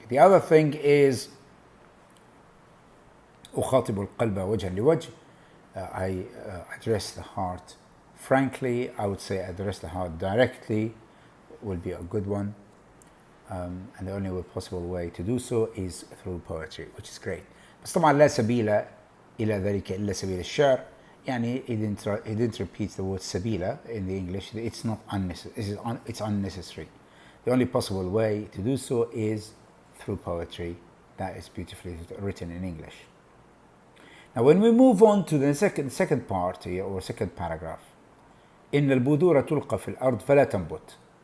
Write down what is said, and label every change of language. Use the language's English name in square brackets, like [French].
[English] The other thing is [Arabic] أخاطب القلب وجها لوجه. [English] I address the heart frankly. I would say address the heart directly will be a good one, and the only possible way to do so is through poetry, which is great. [Arabic] بس طبعا لا سبيل إلى ذلك إلا سبيل الشعر. يعني [English] he didn't repeat the word سبيل in the English. It's not unnecessary. It's unnecessary. The only possible way to do so is through poetry. That is beautifully written in English. Now, when we move on to the second part here, or second paragraph, [Arabic] إن البذور تلقى في الأرض فلا تنبت.